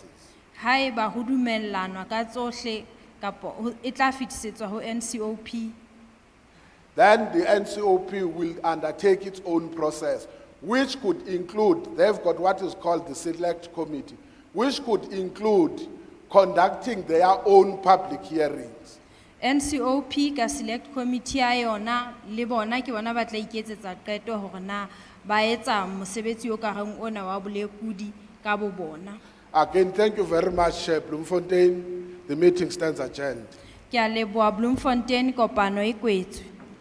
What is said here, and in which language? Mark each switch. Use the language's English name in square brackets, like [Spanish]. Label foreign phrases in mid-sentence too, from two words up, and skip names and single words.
[Southern Sotho] Haeba ho dumellanwa ka tsohle kapa e tla fetisetswa ho NCOP. [English] Then the NCOP will undertake its own process, which could include, they've got what is called the Select Committee, which could include conducting their own public hearings. [Southern Sotho] NCOP ka Select Committee ya yona le bona ke bona ba tla iketsetsa qeto hore na ba etsa mosebetsi o ka reng ona wa bolekudi ka bo bona. [English] Again, thank you very much, Bloemfontein. The meeting stands adjourned. [Southern Sotho] Ke a leboha Bloemfontein, kopano e kwetswe.